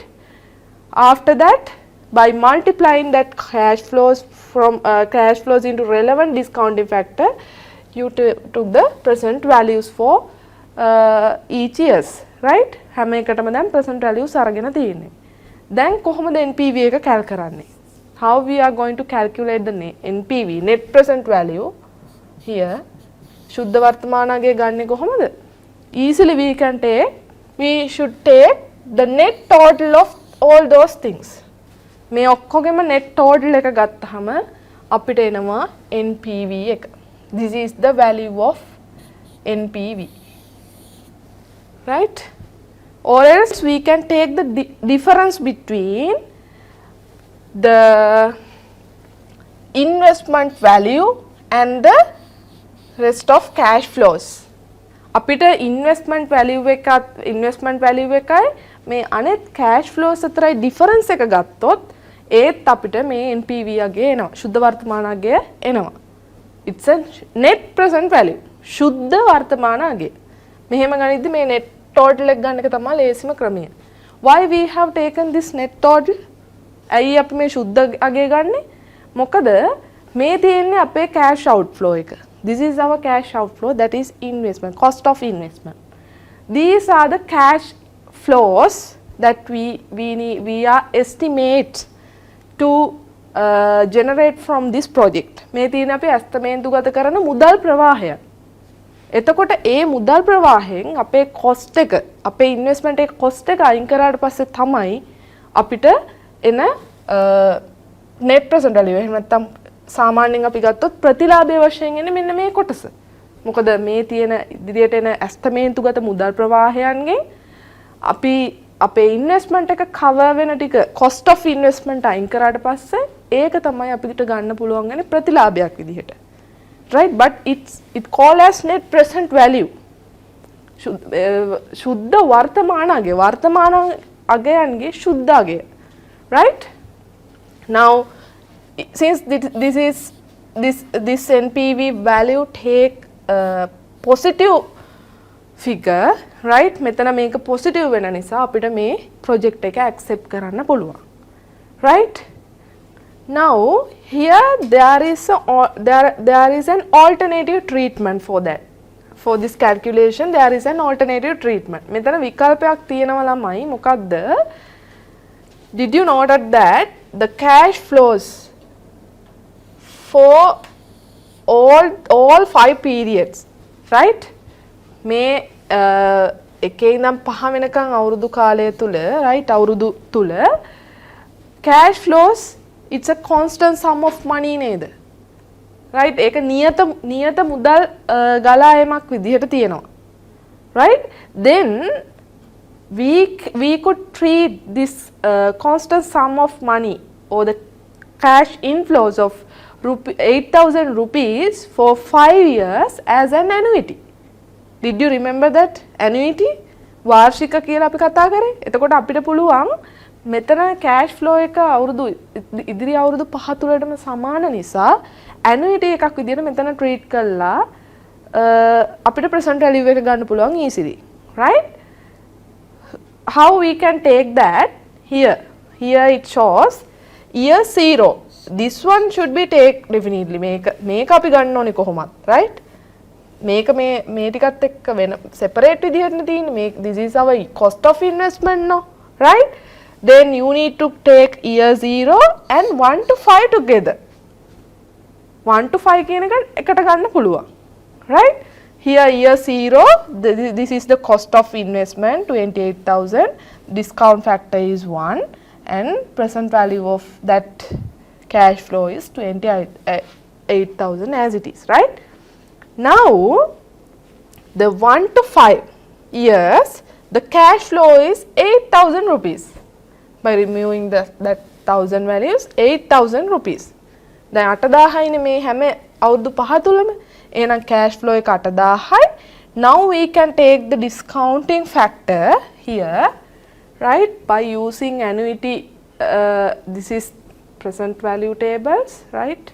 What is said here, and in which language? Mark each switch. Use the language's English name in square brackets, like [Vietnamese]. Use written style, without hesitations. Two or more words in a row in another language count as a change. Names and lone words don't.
[English] After that, by multiplying that cash flows from cash flows into relevant discounting factor, you took the present values for each years, right? [Sinhala] හැම එකටම දැන් [English] present values [Sinhala] අරගෙන තියෙන්නේ. දැන් කොහොමද NPV එක calc කරන්නේ? [English] How we are going to calculate the NPV, net present value here? [Sinhala] ශුද්ධ වර්තමානගේ ගන්නෙ කොහොමද? [English] Easily we should take the net total of all those things. [Sinhala] මේ ඔක්කොගෙම [English] net total [Sinhala] එක ගත්තහම අපිට එනවා NPV එක. [English] This is the value of NPV, right? Or else we can take the difference between the investment value and the rest of cash flows. [Sinhala] අපිට [English] investment value [Sinhala] එකයි මේ අනෙත් [English] cash flows [Sinhala] අතරයි difference එක ගත්තොත් ඒත් අපිට මේ NPV අගේ එනවා, ශුද්ධ වර්තමාන අගේ එනවා. [English] It's a net present value, [Sinhala] ශුද්ධ වර්තමාන අගේ. මෙහෙම ගනිද්දි මේ [English] net total [Sinhala] එක ගන්න එක තමයි ලේසිම ක්‍රමය. [English] Why we have taken this net total? [Sinhala] ඇයි අපි මේ ශුද්ධ අගේ ගන්නෙ? මොකද මේ තියෙන්නේ අපේ [English] cash outflow [Sinhala] එක. [English] This is our cash outflow, that is investment, cost of investment. These are the cash flows that we are estimate to generate from this project. [Sinhala] මේ තියෙන අපි ඇස්තමේන්තුගත කරන මුදල් ප්‍රවාහය. එතකොට ඒ මුදල් ප්‍රවාහයෙන් අපේ cost එක, අපේ investment එක cost එක අයින් කරාට පස්සේ තමයි අපිට එන [English] net present value. [Sinhala] එහෙම නැත්නම් සාමාන්‍යයෙන් අපි ගත්තොත් ප්‍රතිලාභය වශයෙන් එන්නේ මෙන්න මේ කොටස. මොකද මේ තියෙන ඉදිරියට එන ඇස්තමේන්තුගත මුදල් ප්‍රවාහයන්ගෙන් අපි අපේ ඉන්වෙස්ට්මන්ට් එක cover වෙන ටික [English] cost of investment [Sinhala] අයින් කරාට පස්සේ ඒක තමයි අපිට ගන්න පුළුවන් වෙන ප්‍රතිලාභයක් විදිහට. [English] Right? But it called as net present value. [Sinhala] ශුද්ධ වර්තමාන අගයන්ගේ ශුද්ධ අගය. [English] Right? Now, since this NPV value take positive figure, right? [Sinhala] මෙතන මේක positive වෙන නිසා අපිට මේ project එක accept කරන්න පුළුවන්. [English] Right? Now, here there is an alternative treatment for that. For this calculation, there is an alternative treatment. [Sinhala] මෙතන විකල්පයක් තියෙනවා ළමයි. මොකක්ද? [English] Did you note that the cash flows for all 5 periods, right? [Sinhala] මේ එකේ ඉඳන් 5 වෙනකන් අවුරුදු කාලය තුල, right? අවුරුදු තුල [English] cash flows, it's a constant sum of money නේද? right? [Sinhala] ඒක නියත මුදල් ගලා යෑමක් විදිහට තියෙනවා. [English] right? Then we could treat this constant sum of money or the cash inflows of 8,000 rupees for 5 years as an annuity. Did you remember that annuity? [Sinhala] වාර්ෂික කියලා අපි කතා කරේ. එතකොට අපිට පුළුවන් මෙතන [English] cash flow [Sinhala] එක ඉදිරි අවුරුදු 5 තුලටම සමාන නිසා annuity එකක් විදිහට මෙතන treat කළා අපිට [English] present value [Sinhala] එක ගන්න පුළුවන් [English] easily. right? How we can take that? Here it shows year 0. This one should be take definitely. [Sinhala] මේක අපි ගන්න ඕනේ කොහොමත්, right? මේක මේ ටිකත් එක්ක වෙන separate විදිහට තියෙන්නේ. [English] This is our cost of investment, no? right? Then you need to take year 0 and 1 to 5 together. [Sinhala] 1 to 5 කියන එකට ගන්න පුළුවන්. [English] right? Here year 0, this is the cost of investment 28,000, discount factor is 1 and present value of that cash flow is 28,000 as it is, right? Now the 1 to 5 years, the cash flow is 8,000 rupees. By removing that 1,000 values, 8,000 rupees. [Sinhala] දැන් 8,000යි නේ මේ හැම අවුරුදු 5 තුලම. එහෙනම් [English] cash flow [Sinhala] එක 8,000යි. [English] Now we can take the discounting factor here, right? By using annuity this is present value tables, right?